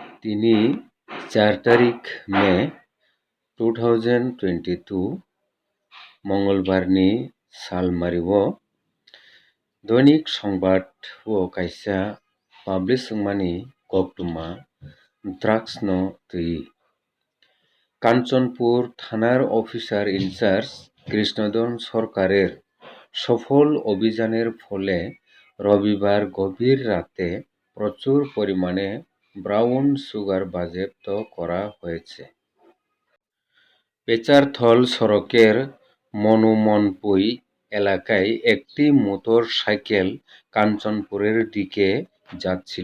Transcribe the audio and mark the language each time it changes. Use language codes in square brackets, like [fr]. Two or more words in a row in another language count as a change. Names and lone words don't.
[trp] दिनै 4 तारिख मे 2022 मंगलबारनि सालमारियाव दैनिक संबाद कायसा पाब्लिशमानि गौतुमा ड्राग्सनो तैयी कांचनपुर थानार अफिसार इनचार्ज [bn] কৃষ্ণধন সরকারের সফল অভিযানের ফলে রবিবার গভীর রাতে প্রচুর পরিমাণে ব্রাউন সুগার বাজেয়াপ্ত করা হয়েছে। পেচারথল সড়কের মনুমনপুই এলাকায় একটি মোটর সাইকেল কাঞ্চনপুরের দিকে যাচ্ছিল।